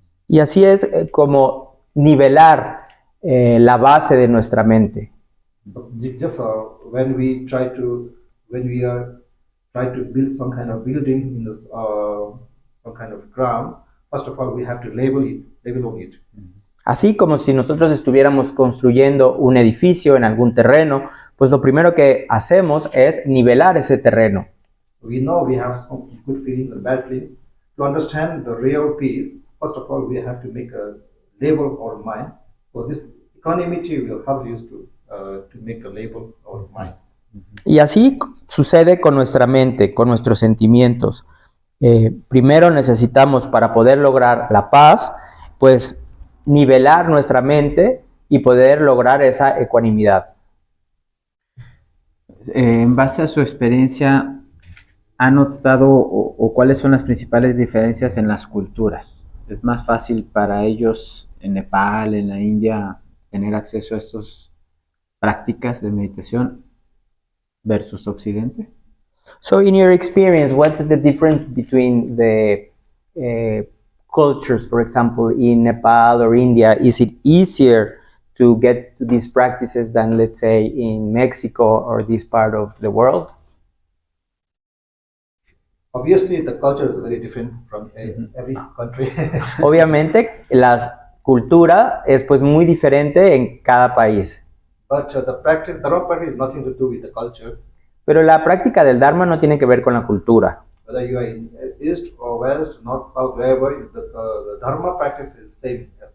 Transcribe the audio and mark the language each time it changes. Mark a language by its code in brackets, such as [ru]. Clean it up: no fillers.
[es] Y así es como nivelar la base de nuestra mente. [en] Just when we try to build some kind of building in this some kind of ground, first of all we have to level on it. [es] Así como si nosotros estuviéramos construyendo un edificio en algún terreno, pues lo primero que hacemos es nivelar ese terreno. [en] We know we have some good feelings and bad feelings. To understand the real peace, first of all, we have to make a label our mind. So this equanimity will help us to make a label our mind. [es] Y así sucede con nuestra mente, con nuestros sentimientos. Primero necesitamos, para poder lograr la paz, pues nivelar nuestra mente y poder lograr esa ecuanimidad. En base a su experiencia, ¿ha notado o cuáles son las principales diferencias en las culturas? ¿Es más fácil para ellos en Nepal, en la India, tener acceso a estas prácticas de meditación versus Occidente? [en] So in your experience, what's the difference between the cultures, for example, in Nepal or India? Is it easier to get to these practices than, let's say, in Mexico or this part of the world? Obviously, the culture is very different from every country. [es] Obviamente, la cultura es pues muy diferente en cada país. [en] But the Dharma practice, is nothing to do with the culture. [es] Pero la práctica del Dharma no tiene que ver con la cultura. [en] Whether you are in East or West, North, South, wherever, the Dharma practice is same.